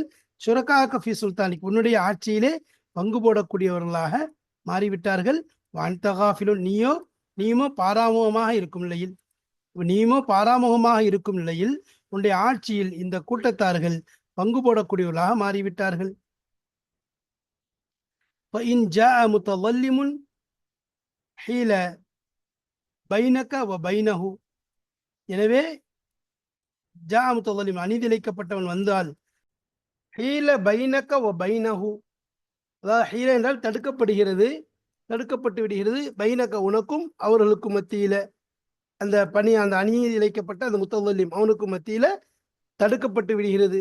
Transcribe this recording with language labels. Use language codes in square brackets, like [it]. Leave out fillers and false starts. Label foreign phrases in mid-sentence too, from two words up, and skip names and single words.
[ar] شركاء في سلطانك [ta] உன்னுடைய ஆட்சியிலே பங்கு போடக்கூடியவர்களாக மாறிவிட்டார்கள். [ar] وأنت غافل [ta] நீயுமோ பாராமுகமாக இருக்கும் நிலையில் உன்னுடைய ஆட்சியில் இந்த கூட்டத்தார்கள் பங்கு போடக்கூடியவர்களாக மாறிவிட்டார்கள். [ar] فإن جاء متظلم حيل بينك وبينه. [ta] எனவே [ar] جاء متظلم [ta] அநீதிழைக்கப்பட்டவன் வந்தால், [ar] حيل بينك وبينه, [ta] அதாவது ஹீல என்றால் தடுக்கப்பட்டு விடுகிறது, பைனக உனக்கும் அவர்களுக்கும் மத்தியில, அந்த அநீதி இழைக்கப்பட்ட அந்த முத்தலிம் அவனுக்கு மத்தியில தடுக்கப்பட்டு விடுகிறது.